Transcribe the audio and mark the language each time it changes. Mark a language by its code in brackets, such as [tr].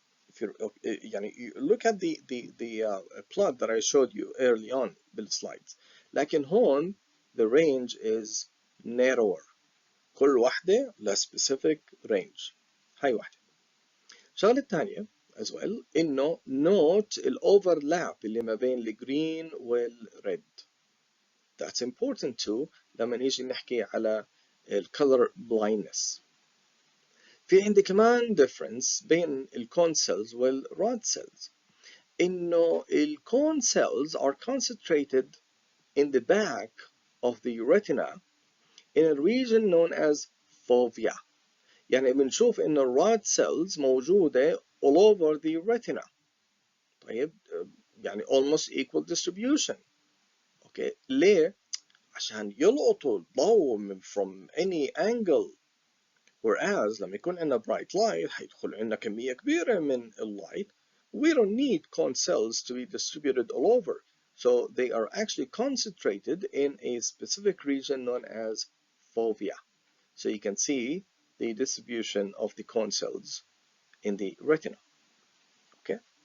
[en] If you look at the plot that I showed you early on بالslides، [ar] لكن هون [en] the range is narrower. [ar] كل واحدة ل specific range. هاي واحدة. الشغلة الثانية as well إنه note الأوفرلاب اللي ما بين الجرين والريد. [en] That's important too [ar] لما نيجي نحكي على [en] color blindness. [ar] في عندي كمان [en] difference بين الcone cells والrod cells، إنه الcone cells are concentrated in the back of the retina in a region known as fovea. [ar] يعني بنشوف إن الراد cells موجودة [en] all over the retina. طيب يعني almost equal distribution. [ar] أوكي ليه؟ عشان يلقطوا الضوء [en] from any angle. [ar] Whereas لما يكون عندنا bright light حيدخل عندنا كمية كبيرة من الlight. [en] We don't need cone cells to be distributed all over. So they are actually concentrated in a specific region known as fovea. So you can see the distribution of the cone cells in the retina. Okay.